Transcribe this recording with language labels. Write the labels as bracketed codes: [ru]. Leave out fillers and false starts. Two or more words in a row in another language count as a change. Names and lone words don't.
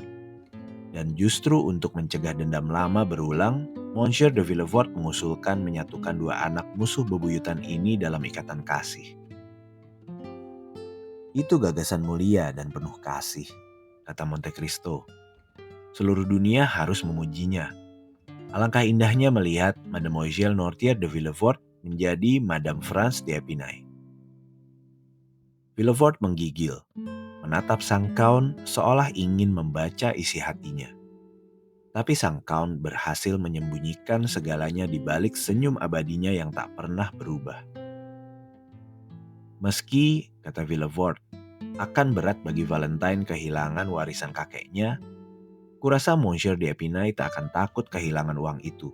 [id] "Dan justru untuk mencegah dendam lama berulang, Monsieur de Villefort mengusulkan menyatukan dua anak musuh bebuyutan ini dalam ikatan kasih." "Itu gagasan mulia dan penuh kasih," kata Monte Cristo. "Seluruh dunia harus memujinya. Alangkah indahnya melihat Mademoiselle Noirtier de Villefort menjadi Madame France d'Épinay." Villefort menggigil, menatap sang Count seolah ingin membaca isi hatinya. Tapi sang Count berhasil menyembunyikan segalanya di balik senyum abadinya yang tak pernah berubah. "Meski," kata Villefort, "akan berat bagi Valentine kehilangan warisan kakeknya, kurasa Monsieur d'Épinay tak akan takut kehilangan uang itu.